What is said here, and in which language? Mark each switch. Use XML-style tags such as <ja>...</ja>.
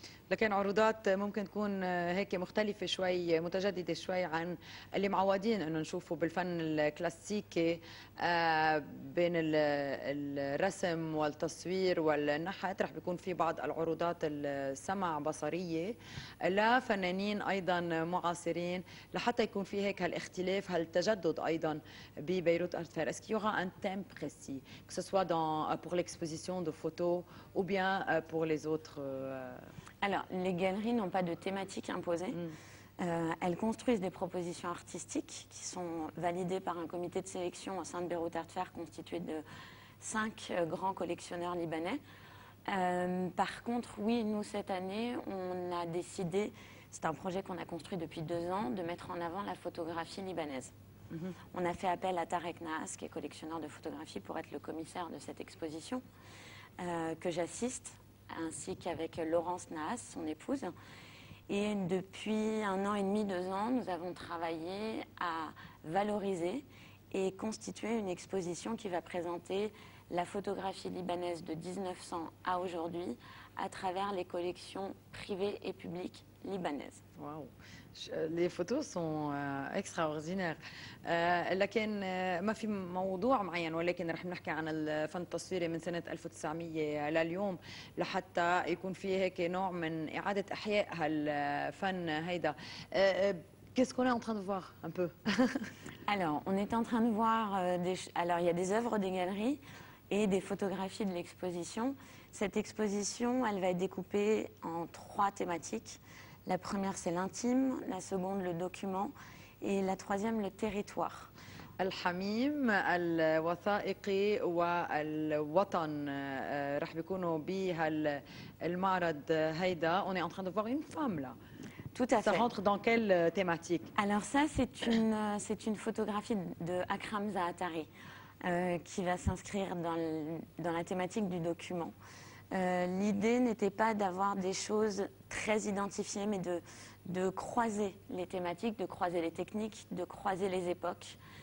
<ar>لكن عروضات ممكن تكون هيك مختلفة شوي، متجددة شوي عن اللي معودين انه نشوفه بالفن الكلاسيكي بين الرسم والتصوير والنحت. رح بيكون في بعض العروضات السمع بصرية لفنانين ايضا معاصرين لحتى يكون في هيك هالاختلاف هالتجدد ايضا ببيروت ارت فير.</ar> <fr>Est-ce qu'il y aura un thème précis, que ce soit pour l'exposition de photos ou bien pour les autres Alors, les galeries n'ont pas de thématique imposée. Elles construisent des propositions artistiques qui sont validées par un comité de sélection au sein de Beyrouth Art Fair constitué de 5 grands collectionneurs libanais. Par contre, oui, nous, cette année, on a décidé, c'est un projet qu'on a construit depuis 2 ans, de mettre en avant la photographie libanaise. On a fait appel à Tarek Nahas, qui est collectionneur de photographie, pour être le commissaire de cette exposition, que j'assiste, ainsi qu'avec Laurence Nahas, son épouse. Et depuis 1 an et demi, 2 ans, nous avons travaillé à valoriser et constituer une exposition qui va présenter la photographie libanaise de 1900 à aujourd'hui à travers les collections privées et publiques libanaises. Wow. Les photos sont extraordinaires.</fr> <ar>لكن ما في موضوع معين، ولكن رح نحكي عن الفن التصويري من سنة 1900 لليوم لحتى يكون في هيك نوع من إعادة إحياء هالفن هيدا.</ar> <fr>Qu'est-ce qu'on est en train de voir un peu? Alors, on est en train de voir alors il y a des œuvres des galeries et des photographies de l'exposition. Cette exposition, elle va être découpée en 3 thématiques. La première, c'est l'intime, la seconde, le document, et la troisième, le territoire.</fr> <ar>الحميم الوثائقي والوطن رح بيكونوا بهالمعرض هيدا.</ar> <fr>On est en train de voir une femme là. Tout à fait. Ça rentre dans quelle thématique? Alors ça, c'est une photographie de Akram Zaatari qui va s'inscrire dans la thématique du document. L'idée n'était pas d'avoir des choses très identifiées, mais de croiser les thématiques, de croiser les techniques, de croiser les époques.</fr>